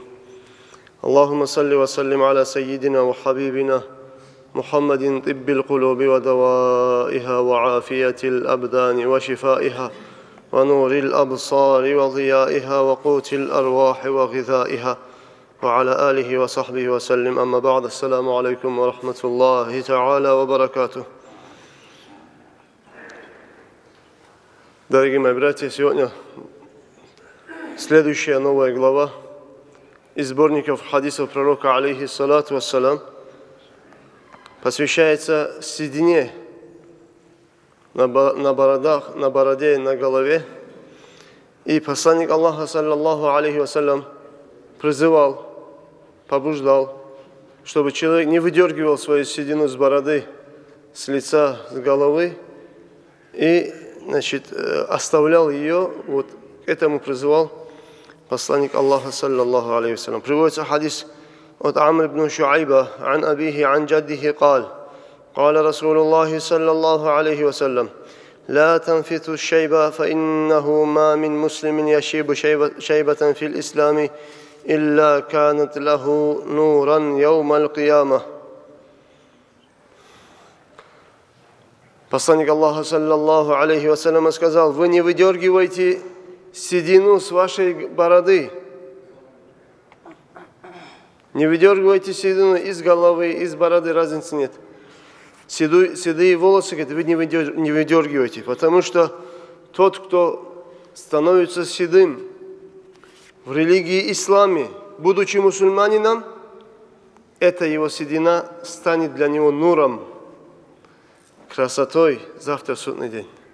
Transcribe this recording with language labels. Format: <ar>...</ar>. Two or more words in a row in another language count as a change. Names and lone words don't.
<ar>اللهم صل وسلم على سيدنا وحبيبنا محمد طب القلوب ودوائها وعافية الأبدان وشفائها ونور الأبصار وضيائها وقوت الأرواح وغذائها وعلى آله وصحبه وسلم. أما بعد. السلام عليكم ورحمة الله تعالى وبركاته.</ar> <ru>Дорогие мои братья, сегодня следующая новая глава из сборников хадисов пророка,</ru> <ar>عليه الصلاة والسلام,</ar> <ru>посвящается седине на бородах, на бороде и на голове. И посланник Аллаха,</ru> <ar>صلى الله عليه وسلم,</ar> <ru>призывал, побуждал, чтобы человек не выдергивал свою седину с бороды, с лица, с головы и оставлял ее. Вот к этому призывал посланник Аллаха,</ru> <ar>صلى الله عليه وسلم.</ar> <ru>Приводится хадис от Амр ибн Шуайба</ru> <ar>عن أبيه عن جده قال قال رسول الله صلى الله عليه وسلم لا تنفثوا الشيب فإنه ما من مسلم يشيب شيبة في الإسلام إلا كانت له نورا يوم القيامة.</ar> <ru>Посланник Аллаха,</ru> <ar>صلى الله عليه وسلم,</ar> <ru>сказал: вы не выдергивайте седину с вашей бороды, не выдергивайте седину из головы, из бороды, разницы нет. Седые волосы, говорит, вы не выдергивайте, потому что тот, кто становится седым в религии исламе, будучи мусульманином, эта его седина станет для него нуром, красотой завтра в судный день.</ru>